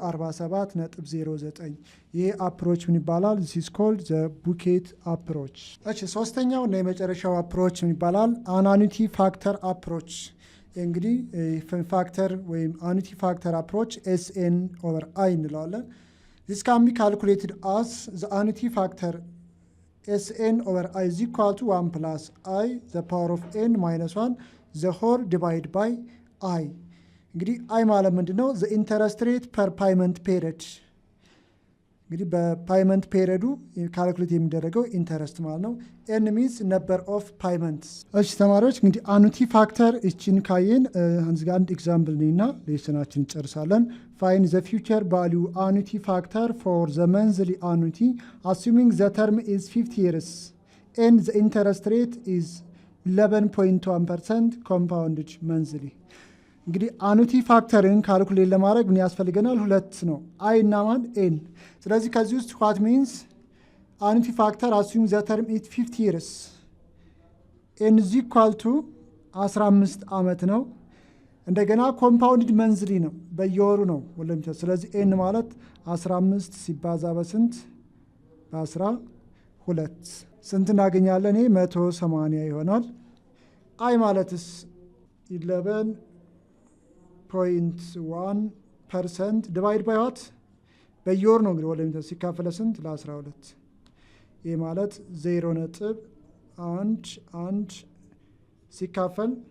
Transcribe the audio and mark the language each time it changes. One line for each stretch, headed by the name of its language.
Amharic: 14147.09 ይሄ አፕሮች ምን ይባላል?
English: this is called the bucket approach።
Amharic: እሺ ሶስተኛው እና የመጨረሻው አፕሮች ምን ይባላል?
English: አኑቲ ፋክተር አፕሮች።
Amharic: እንግዲህ ፋክተር ወይም አኑቲ ፋክተር አፕሮች SN/I እንለዋለን።
English: this can be calculated as the annuity factor SN/I is equal to 1 plus I the power of n minus 1 the whole divided by I።
Amharic: እንግዲህ I ማለት ምንድን ነው?
English: the interest rate per payment period።
Amharic: እንግዲህ በፓይመንት ፔሪዱ ካልኩሌት የሚደረገው ኢንተረስት ማለት ነው።
English: n means number of payments።
Amharic: እሺ ተማሪዎች እንግዲህ አኑቲ ፋክተር እቺን ካየን
English: አንዚ ጋር አንድ ኤግዛምፕል ነውና ሌሰናችን እንጨርሳለን። find the future value annuity factor for the monthly annuity assuming the term is 50 years and the interest rate is 11.1% compounded monthly።
Amharic: እንግዲህ አኑቲ ፋክተርን ካልኩሌት ለማድረግ ምን ያስፈልገናል? ሁለት ነው አይ እና ማን ኤን። ስለዚህ ከዚህ ውስጥ what means አኑቲ ፋክተር
English: assuming the term is 50 years
Amharic: n is equal to 15 ዓመት ነው። እንደገና ኮምፓውንድድ መንዝሊ ነው በየወሩ ነው ወለም። ስለዚህ ኤን ማለት 15 ሲባዛ በስንት በ12 ስንት እናገኛለን? ይሄ 180 ይሆናል። አይ ማለትስ 11.1% ዲቫይድ ባይ ዋት በየወር ነው እንግዲህ ወለም ሲካፈለ ስንት ለ12 ይሄ ማለት 0.11 ሲካፈል